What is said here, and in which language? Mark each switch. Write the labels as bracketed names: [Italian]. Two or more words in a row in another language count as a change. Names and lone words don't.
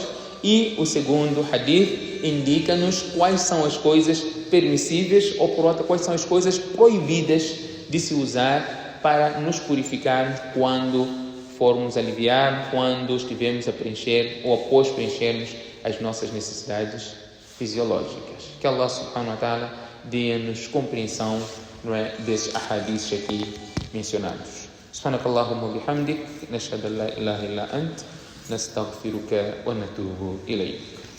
[Portuguese] E o segundo hadith indica-nos quais são as coisas permissíveis, ou por outra, quais são as coisas proibidas de se usar para nos purificar quando formos aliviar, quando estivermos a preencher ou após preenchermos as nossas necessidades fisiológicas. Que Allah [Arabic] سبحانه وتعالى [Portuguese] dê-nos compreensão, não é, desses ahadiths aqui mencionados. [Arabic] سبحانك اللهم بحمدك، نشهد أن لا إله إلا أنت، نستغفرك ونتوب إليك.